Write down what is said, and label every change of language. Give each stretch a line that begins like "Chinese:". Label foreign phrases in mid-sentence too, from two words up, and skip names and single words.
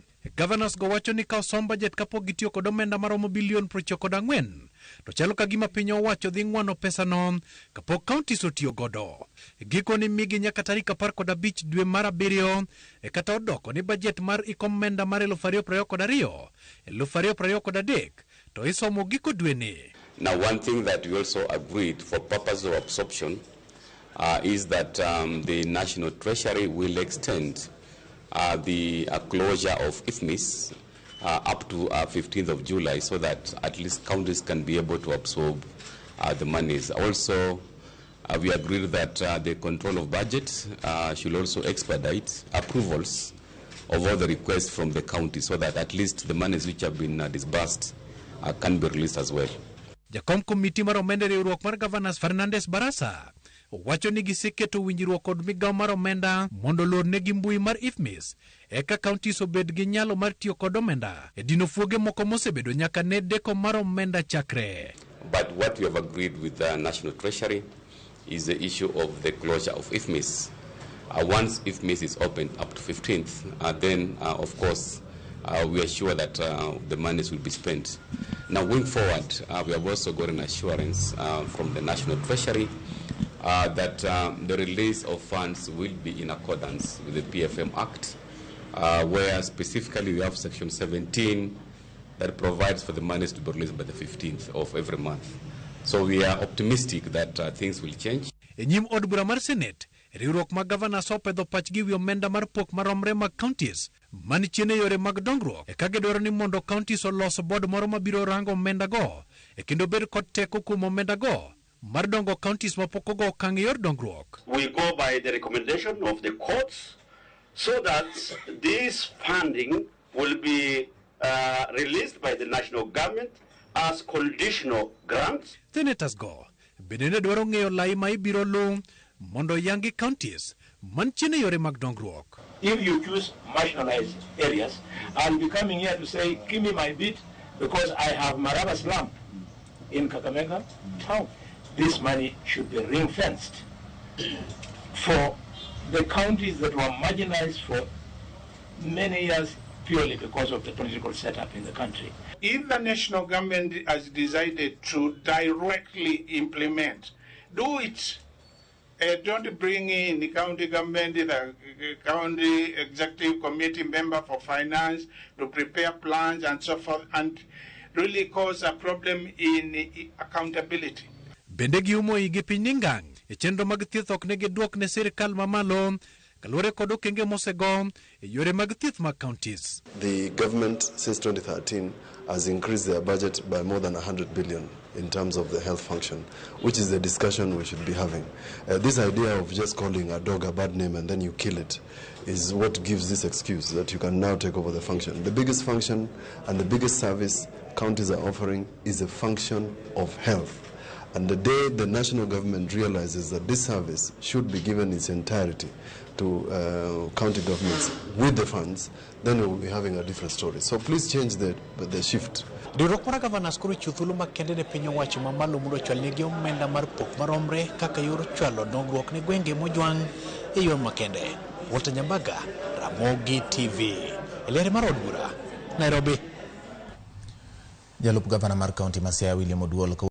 Luo (Kenya and Tanzania): Gavanas go wacho ni ka osom budget kapok gitiyo kod omenda maromo bilion 94, to chalo ka gima piny owacho dhi ng'wano pesano kapok counties otiyo godo. Giko ni migi nyaka tarik 15 dwe mar 7 kata odoko ni budget mar omenda mar 2022 2023 to isomo giko dwe ni.
English: Now, one thing that we also agreed for purpose of absorption is that the National Treasury will extend the closure of IFMIS up to 15th of July so that at least counties can be able to absorb the monies. Also, we agreed that the control of budget should also expedite approvals of all the requests from the county so that at least the monies which have been disbursed can be released as well.
Luo (Kenya and Tanzania): Jakom komiti mar omenda riwruok mar Gavanas Fernandes Barasa wacho ni giseketo winjruok kod migao mar omenda mondo lor negi mbui mar IFMIS eka counties obed gi nyalo mar tiyo kod omenda e dino fuoge moko mosebedo nyaka ne deko mar omenda chakre.
English: But what we have agreed with the National Treasury is the issue of the closure of IFMIS. Once IFMIS is opened up to 15th, then of course we are sure that the monies will be spent. Now, going forward, we have also got an assurance from the National Treasury that the release of funds will be in accordance with the PFM Act, where specifically we have Section 17 that provides for the monies to be released by the 15th of every month. So we are optimistic that things will change.
Luo (Kenya and Tanzania): Enyim od bura mar Senate, riwruok mag Gavanas opedho pachgi wi omenda mar pok maromre mag counties manichiene yore mag dongruok ka gidwaro ni mondo counties olos bod moro mabiro rango omenda go kendo bed kod teko kuom omenda go mar dongo counties mapok ogo okang' yor dongruok.
English: We go by the recommendation of the courts so that this funding will be released by the national government as conditional grants.
Luo (Kenya and Tanzania): Senators go bende ne dwaro ng'eyo lai ma ibiro lu mondo yangi counties manchiene yore mag dongruok.
English: If you choose marginalized areas, I'll be coming here to say, give me my bit because I have Maraba slum in Kakamega town. This money should be ring-fenced for the counties that were marginalized for many years purely because of the political setup in the country. If the national government has decided to directly implement, do it. Don't bring in the county government, the county executive committee member for finance to prepare plans and so forth and really cause a problem in accountability.
Luo (Kenya and Tanzania): Bende giumo igi piny ningang' chenro mag thieth ok ne giduok ne sirikal mamalo kaluwore kod okenge mosego yore mag thieth mag counties.
English: The government since 2013 has increased their budget by more than 100 billion in terms of the health function, which is the discussion we should be having. This idea of just calling a dog a bad name and then you kill it is what gives this excuse that you can now take over the function. The biggest function and the biggest service counties are offering is a function of health. And the day the national government realizes that this service should be given its entirety to county governments with the funds, then we will be having a different story. So please change the shift.
Luo (Kenya and Tanzania): Riwruok mar Gavanas koro chuthulu makende ne piny owacho mamalo mondo chwalnegi omenda mar pok maromre kaka yor chwalo dongruok ne gwenge mojwang' e yor makende. Walter Nyambaga, Ramogi TV. Elere mar od bura, Nairobi. Jalup Gavana mar Kaunti ma Siaya William Oduol